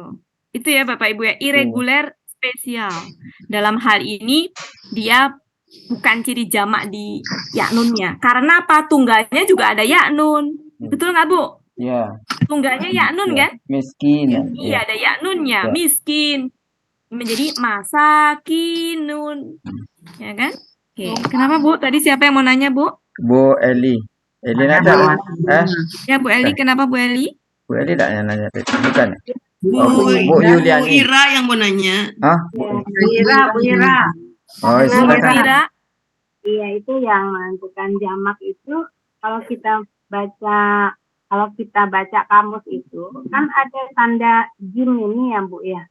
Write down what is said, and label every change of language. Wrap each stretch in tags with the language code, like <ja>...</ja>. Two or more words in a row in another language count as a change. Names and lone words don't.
<id>Itu ya Bapak Ibu ya, irregular spesial. Dalam hal ini dia bukan ciri jamak di yaknunnya. Karena apa? Tunggalnya juga ada yaknun. Betul nggak, Bu? Iya. Tunggalnya yaknun kan? Miskin. Iya, ada yaknunnya. Miskin. Menjadi masakinun. Ya kan? Oke. Kenapa, Bu? Tadi siapa yang mau nanya, Bu? Bu Eli. Eli ada? Ya, Bu Eli. Kenapa, Bu Eli? Bu Eli tak nanya tadi. Bukan. Bu Yuliani. Ira yang mau nanya. Hah? Bu Ira. Oh, silakan. Ira. Iya, itu yang menentukan jamak itu kalau kita baca kamus itu kan ada tanda jim ini ya, Bu ya.</id>